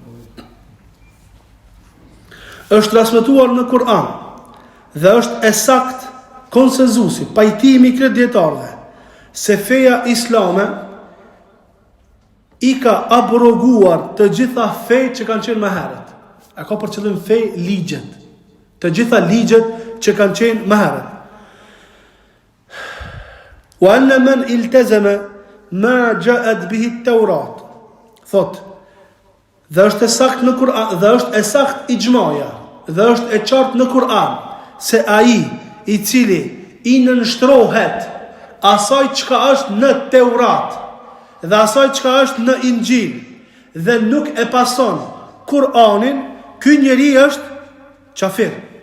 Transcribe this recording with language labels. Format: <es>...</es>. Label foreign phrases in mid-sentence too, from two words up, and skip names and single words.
<sq>Është transmetuar në Kur'an dhe është e sakt konsenzusi, pajtimi i dietarëve se feja islame i ka abroguar të gjitha fejt që kanë qenë më herët. E ka për qëllim fej ligjet. Të gjitha ligjet që kanë qenë më herët.</sq> <ar>وأن من التزم ما جاءت به التوراة.</ar> <sq>Thot, dhe është e sakt në Kur'an, dhe është e sakt ijmaja, dhe është e qartë në Kur'an se ai i cili i nënshtrohet asaj çka është në Teurat dhe asaj çka është në Injil dhe nuk e pason Kur'anin, ky njeri është kafir.</sq>